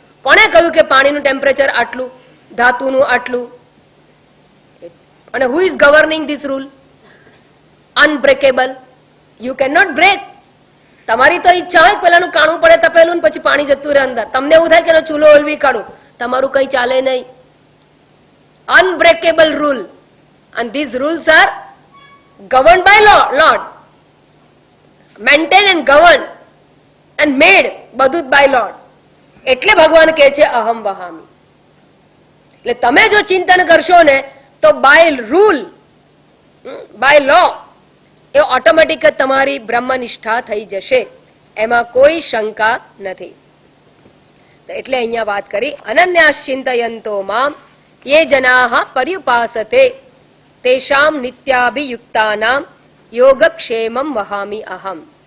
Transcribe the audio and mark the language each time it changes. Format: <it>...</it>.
<gu>કોણે કહ્યું કે પાણીનું ટેમ્પરેચર આટલું, ધાતુનું આટલું?</gu> <en>અને who is governing this rule? Unbreakable. You can not break.</en> <gu>તમારી તો ઈચ્છા હોય પેલાનું કાણું પડે તપેલું, પછી પાણી જતું રહે અંદર, તમને એવું થાય કે ચૂલો ઓલવી કાઢું, તમારું કઈ ચાલે નહીં.</gu> <en>unbreakable rule, and these rules are governed by Lord, maintained and governed and made</en> <gu>બધું જ</gu> <en>by Lord.</en> <gu>એટલે ભગવાન કહે છે</gu> <sa>અહમ વહામી.</sa> <gu>એટલે તમે જો ચિંતન કરશો ને તો</gu> <en>by rule, by law,</en> <gu>A automatic તમારી બ્રહ્મનિષ્ઠા થઈ જશે, એમાં કોઈ શંકા નથી. એટલે અહીંયા વાત કરી</gu> <sa>અનન્યાસ ચિંતયંતો મામ ये जनाः पर्युपासते तेषां नित्याभियुक्तानां योगक्षेमं वहामि अहम.</sa>